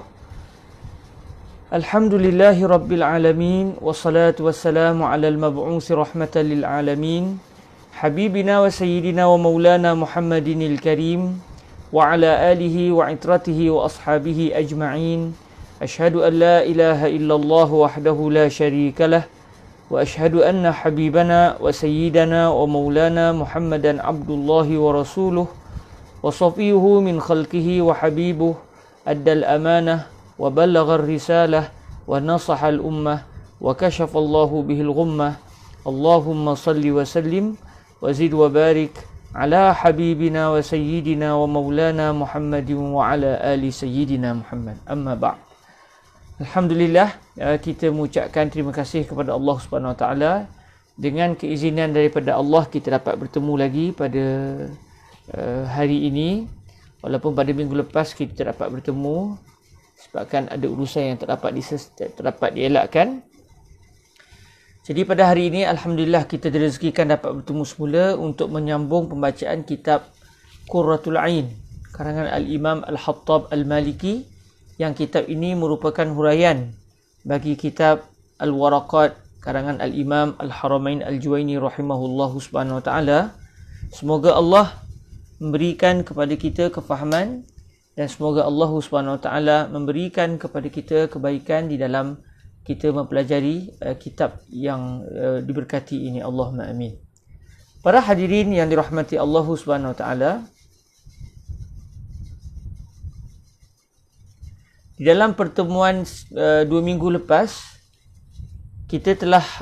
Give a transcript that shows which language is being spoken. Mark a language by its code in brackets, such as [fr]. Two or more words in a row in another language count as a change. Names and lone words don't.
[ar] الحمد لله رب العالمين، والصلاة والسلام على المبعوث رحمة للعالمين، حبيبنا وسيدنا ومولانا محمد الكريم، وعلى آله وعترته وأصحابه أجمعين. أشهد أن لا إله إلا الله وحده لا شريك له، وأشهد أن حبيبنا وسيدنا ومولانا محمدا عبد الله ورسوله، وصفيه من خلقه وحبيبه، أدى الأمانة وبلغ الرسالة ونصح الأمة وكشف الله به الغمة. اللهم صل وسلم وزد وبارك على حبيبنا وسيدنا ومولانا محمد وعلى آل سيدنا محمد. أما بعد. [ms] Alhamdulillah, kita mengucapkan terima kasih kepada Allah [ar] سبحانه وتعالى. [ms] Dengan keizinan daripada Allah, kita dapat bertemu lagi pada hari ini. Walaupun pada minggu lepas kita tak dapat bertemu sebabkan ada urusan yang tak dapat dielakkan. Jadi pada hari ini alhamdulillah kita direzekikan dapat bertemu semula untuk menyambung pembacaan kitab Qurratul Ain karangan Al-Imam Al-Hattab Al-Maliki, yang kitab ini merupakan huraian bagi kitab Al-Waraqat karangan Al-Imam Al-Haramain Al-Juwaini [ar] رحمه الله سبحانه وتعالى. [ms] Semoga Allah memberikan kepada kita kefahaman dan semoga Allah [ar] سبحانه وتعالى [ms] memberikan kepada kita kebaikan di dalam kita mempelajari kitab yang diberkati ini. [ar] اللهم آمين. [ms] Para hadirin yang dirahmati Allah [ar] سبحانه وتعالى, [ms] di dalam pertemuan 2 minggu lepas kita telah